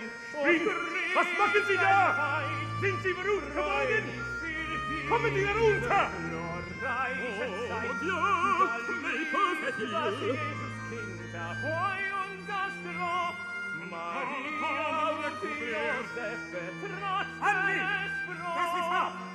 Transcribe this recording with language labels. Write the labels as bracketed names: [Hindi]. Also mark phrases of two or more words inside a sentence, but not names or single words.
[German] Was machen Sie da? Sind Sie beruht geworden? Kommen Sie herunter! [French] Oh, Dieu, mes pauvres filles! [German] Kind ahoi und das Stroh, Maria und Josef betrachten es froh.